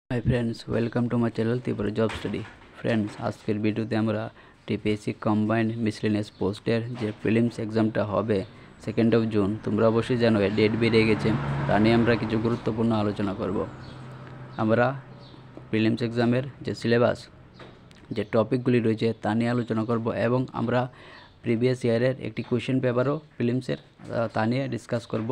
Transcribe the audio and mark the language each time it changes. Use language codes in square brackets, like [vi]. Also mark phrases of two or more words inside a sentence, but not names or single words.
[en] Hi friends, welcome to my channel Tripura Job Study. [bn] ফ্রেন্ডস, আজকাল ভিডিওতে আমরা [en] TPSC combined miscellaneous posts [bn] যে [en] prelims examটা [bn] হবে 2 জুন তোমরা অবশ্যই জানো ডেট বেরিয়ে গেছে। তা নিয়ে আমরা কিছু গুরুত্বপূর্ণ আলোচনা করব। আমরা [en] prelims exam's [bn] যে সিলেবাস যে টপিকগুলি রয়েছে তা নিয়ে আলোচনা করব এবং আমরা [en] previous year's [bn] একটি [en] question paper too [bn] প্রিলিমসের তা নিয়ে ডিসকাস করব।